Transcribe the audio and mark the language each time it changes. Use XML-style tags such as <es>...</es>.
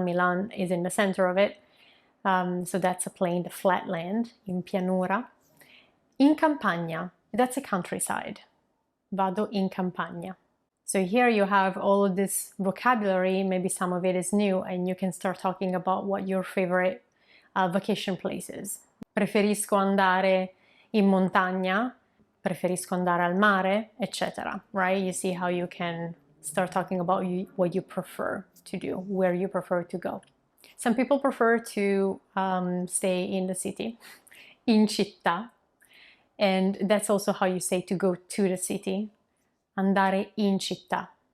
<en>Milan is in the center of it. So that's a plain, the flat land,</en> <it>in pianura. In campagna,</it> <en>that's a countryside.</en> <it>Vado in campagna.</it> <en>So here you have all of this vocabulary, maybe some of it is new, and you can start talking about what your favorite vacation place is.</en> <it>Preferisco andare in montagna, preferisco andare al mare, etc.</it> <en>Right? You see how you can start talking about what you prefer to do, where you prefer to go. Some people prefer to stay in the city,</en> <it>in città,</it> <en>and that's also how you say to go to the city,</en> <it>andare in città.</it>